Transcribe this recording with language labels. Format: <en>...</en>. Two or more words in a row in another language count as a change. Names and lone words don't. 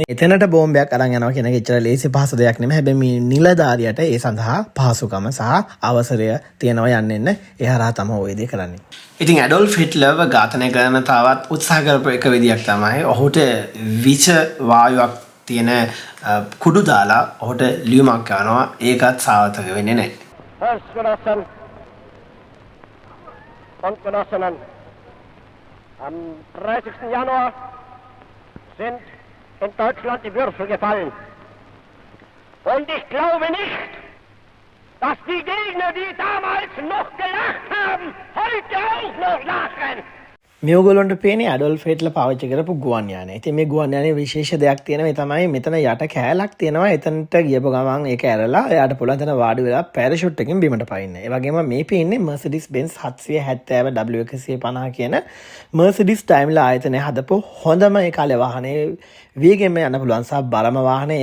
<si>එතනට බෝම්බයක් අරන් යනවා කියන එක එච්චර ලේසි පහසු දෙයක් නෙමෙයි. හැබැයි මේ නිලධාරියට ඒ සඳහා පහසුකම සහ අවසරය තියෙනවා යන්න ඒ හරහා තමයි ওই දේ කරන්නේ. ඉතින් ඇඩොල්ෆ් හිට්ලර්ව ඝාතනය කරන තවත් උත්සාහ කරපු එක විදියක් තමයි ඔහුට විෂ වායුවක් තියෙන කුඩු දාලා ඔහුට ලියුමක් කරනවා. ඒකත් සාර්ථක වෙන්නේ නැහැ.</si> <de>Volksgenossen und Genossinnen, am 30. Januar sind in Deutschland die Würfel gefallen. Und ich glaube nicht, dass die Gegner, die damals noch gelacht haben, heute auch noch lachen.</de> <si>මේගොල්ලන්ට පේන්නේ ඇඩොල්ෆ් හිට්ලර් පාවිච්චි කරපු ගුවන් යානය. ඉතින් මේ ගුවන් යානයේ විශේෂ දෙයක් තියෙනවා. ඒ තමයි මෙතන යට කෑලක් තියෙනවා. එතනට ගියපු ගමන් ඒක ඇරලා එයාට පුළුවන් තැන වාඩි වෙලා පැරෂූට් එකකින් බිමට පයින්න. ඒ වගේම මේ පේන්නේ Mercedes Benz 770 W150 කියන Mercedes Daimler ආයතනය හදපු හොඳම ඒ කාලේ වාහනේ, වේගෙන්ම යන්න පුළුවන් සහ බරම වාහනේ.</si>